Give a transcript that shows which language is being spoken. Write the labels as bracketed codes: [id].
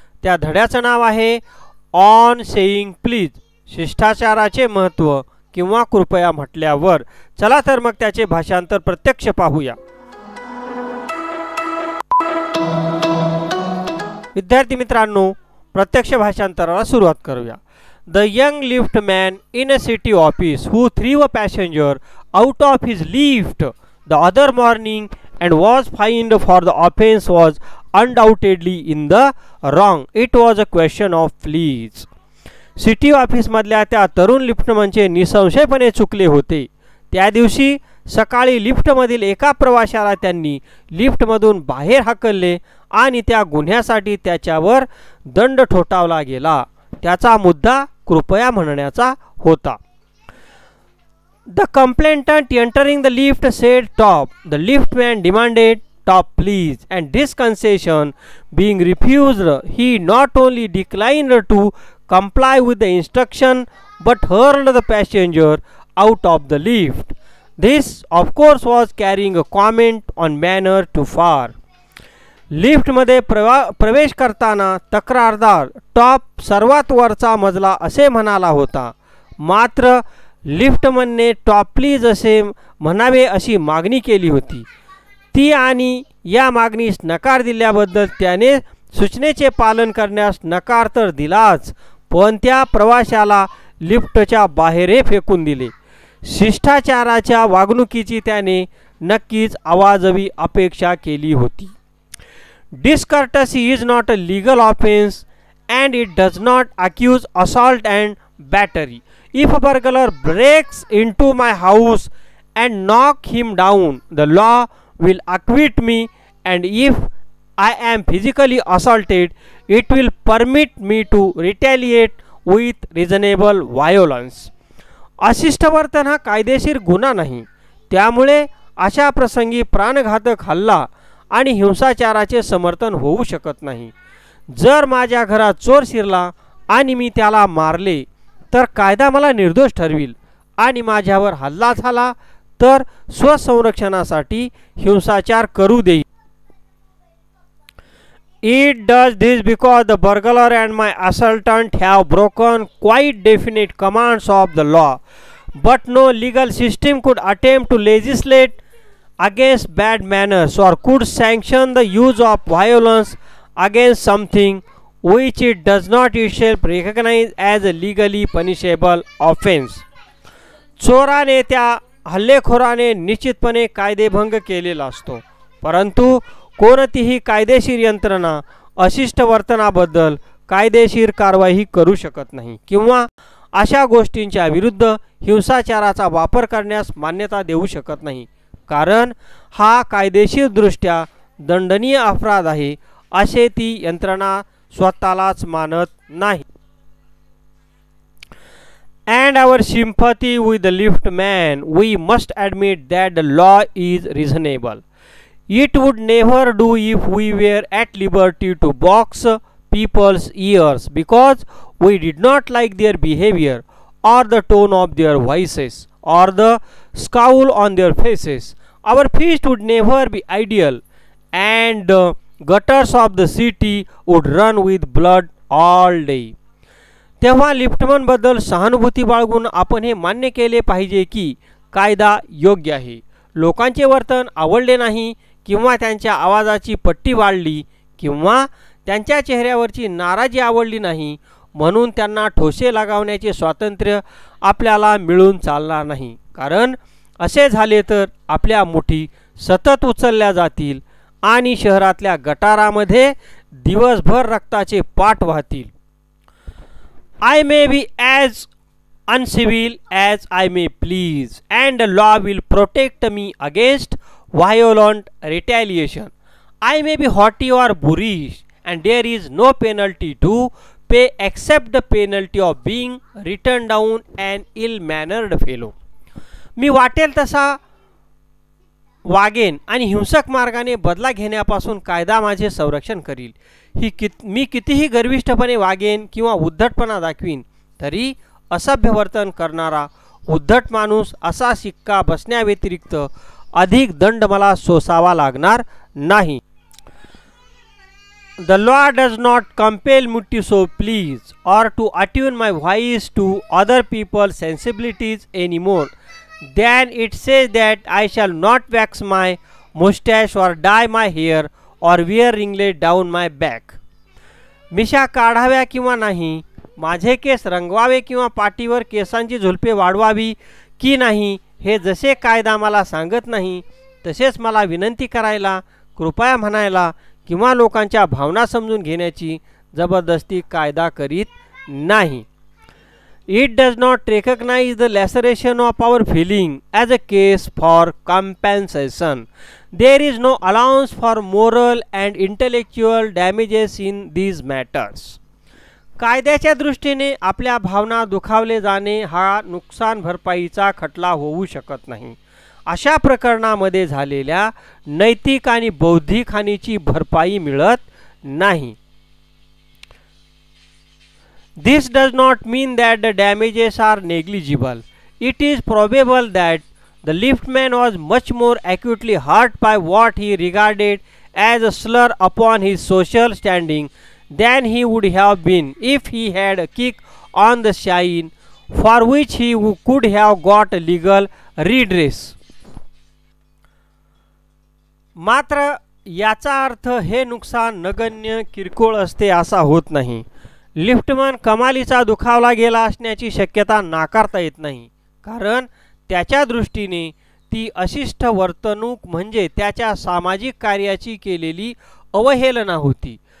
[mr] त्या धड्याचं नाव आहे [en] on saying please, [mr] शिष्टाचाराचे महत्त्व किंवा कृपया म्हटल्यावर. चला तर मग त्याचे भाषांतर प्रत्यक्ष पाहूया. विद्यार्थी मित्रांनो, प्रत्यक्ष भाषांतराला सुरुवात करूया. [en] The young liftman in a city office who threw a passenger out of his lift the other morning and was fined for the offense was undoubtedly in the wrong. It was a question of please. [mr] City ऑफिसमधल्या त्या तरुण लिफ्टमनचे निसंशयपणे चुकले होते. त्या दिवशी सकाळी लिफ्टमधील एका प्रवाशाला त्यांनी लिफ्टमधून बाहेर हाकलले आणि त्या गुन्ह्यासाठी त्याच्यावर दंड ठोठावला गेला. त्याचा मुद्दा कृपया म्हणण्याचा होता. [en] The complainant entering the lift said top. The liftman demanded top please, and this concession being refused, he not only declined to comply with the instruction but hurled the passenger out of the lift. This of course was carrying a comment on manner too far. [mr] लिफ्टमध्ये प्रवेश करताना तक्रारदार top सर्वात वरचा मजला असे म्हणाला होता. मात्र लिफ्टमनने [en] top please [mr] असे म्हणावे अशी मागणी केली होती. ती आणि या मागणीस नकार दिल्याबद्दल त्याने सूचनेचे पालन करण्यास नकार तर दिलाच, पण त्या प्रवाशाला लिफ्टच्या बाहेर फेकून दिले. शिष्टाचाराच्या वागणुकीची त्याने नक्कीच आवाजवी अपेक्षा केली होती. [en] Discourtesy is not a legal offense and it does not accuse assault and battery. If a burglar breaks into my house and knock him down, the law will acquit me, and if I am physically assaulted, it will permit me to retaliate with reasonable violence. [mr] अशिष्ट वर्तन हा कायदेशीर गुन्हा नाही, त्यामुळे अशा प्रसंगी प्राणघातक हल्ला आणि हिंसाचाराचे समर्थन होऊ शकत नाही. जर माझ्या घरात चोर शिरला आणि मी त्याला मारले तर कायदा मला निर्दोष ठरविल, आणि माझ्यावर हल्ला झाला तर स्वसंरक्षणासाठी हिंसाचार करू देईल. [en] It does this because the burglar and my assailtant have broken quite definite commands of the law, but no legal system could attempt to legislate against bad manners or could sanction the use of violence against something which it does not itself recognize as a legally punishable offense. [mr] चोराने त्या हल्लेखोराने निश्चितपणे कायदेभंग केलेला असतो, परंतु कोणतीही कायदेशीर यंत्रणा अशिष्ट वर्तनाबद्दल कायदेशीर कारवाई करू शकत नाही किंवा अशा गोष्टींच्या विरुद्ध हिंसाचाराचा वापर करण्यास मान्यता देऊ शकत नाही, कारण हा कायदेशीरदृष्ट्या दंडनीय अपराध आहे असे ती यंत्रणा स्वतःलाच मानत नाही. [en] And our sympathy with the liftman, we must admit that the law is reasonable. It would never do if we were at liberty to box people's ears because we did not like their behavior or the tone of their voices or the scowl on their faces. Our feast would never be ideal, and the gutters of the city would run with blood all day. [mr] तेव्हा liftman बद्दल सहानुभूती बाळगून आपण हे मान्य केले पाहिजे की कायदा योग्य आहे. लोकांचे वर्तन आवडले नाही किंवा त्यांच्या आवाजाची पट्टी वाढली किंवा त्यांच्या चेहऱ्यावरची नाराजी आवडली नाही म्हणून त्यांना ठोसे लगावण्याचे स्वातंत्र्य आपल्याला मिळून चालणार नाही, कारण असे झाले तर आपल्या मुठी सतत उचलल्या जातील आणि शहरातल्या गटारामध्ये दिवसभर रक्ताचे पाट वाहतील. [en] I may be as uncivil as I may please, and the law will protect me against violent retaliation. I may be haughty or boorish, and there is no penalty to pay except the penalty of being written down an ill-mannered fellow. [mr] मी वाटेल तसा वागेन आणि हिंसक मार्गाने बदला घेण्यापासून कायदा माझे संरक्षण करील. मी कितीही गर्विष्ठपणे वागेन किंवा उद्धटपणा दाखवीन तरी असभ्य वर्तन करणारा उद्धट माणूस असा शिक्का बसण्याव्यतिरिक्त अधिक दंड मला सोसावा लागणार नाही. [en] The law does not compel me to so please or to attune my voice to other people's sensibilities any more than it says that I shall not wax my mustache or dye my hair or wear ringlet down my back. [mr] मिशा काढाव्या किंवा नाही, माझे केस रंगवावे किंवा पाठीवर केसांची झुलपे वाढवावी की नाही हे जसे कायदा मला सांगत नाही तसेच मला विनंती करायला, कृपया म्हणायला किंवा लोकांच्या भावना समजून घेण्याची जबरदस्ती कायदा करीत नाही. [en] It does not recognise the laceration of our feeling as a case for compensation. There is no allowance for moral and intellectual damages in these matters. [mr] कायद्याच्या दृष्टीने आपल्या भावना दुखावले जाणे हा नुकसान भरपाईचा खटला होऊ शकत नाही. अशा प्रकरणामध्ये झालेल्या नैतिक आणि बौद्धिक हानीची भरपाई मिळत नाही. [en] This does not mean that the damages are negligible. It is probable that the liftman was much more acutely hurt by what he regarded as a slur upon his social standing than he would have been if he had a kick on the shin for which he could have got a legal redress. [mr] मात्र याचा अर्थ हे नुकसान नगण्य किरकोळ असते असा होत नाही. लिफ्टमन कमालीचा दुखावला गेला असण्याची शक्यता नाकारता येत नाही, कारण त्याच्या दृष्टीने ती अशिष्ट वर्तणूक म्हणजे त्याच्या सामाजिक कार्याची केलेली अवहेलना होती.